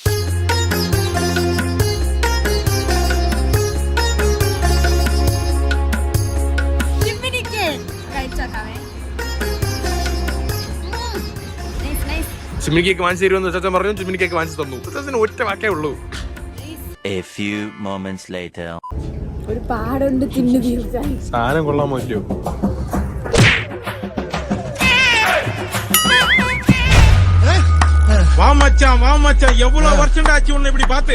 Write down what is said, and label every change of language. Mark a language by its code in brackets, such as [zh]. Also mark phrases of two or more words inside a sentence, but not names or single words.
[ml] ചിമ്മിനി കേക്ക് വാങ്ങിച്ചു തരുമെന്ന് ചാച്ചൻ പറഞ്ഞു. ചിമ്മിനി കേക്ക് വാങ്ങിച്ചു തന്നു. ചാച്ചന് ഒറ്റ വാക്കേ ഉള്ളൂ. [en] A few moments later. [ml] ഒരു പാടുണ്ട് തിന്നു തീർച്ചാൽ. സാധനം കൊള്ളാമോ ഇല്ലയോ? [ta] வா மச்சான் எவ்வளவு வருஷம் ஆச்சு உன்னை இப்படி பார்த்து.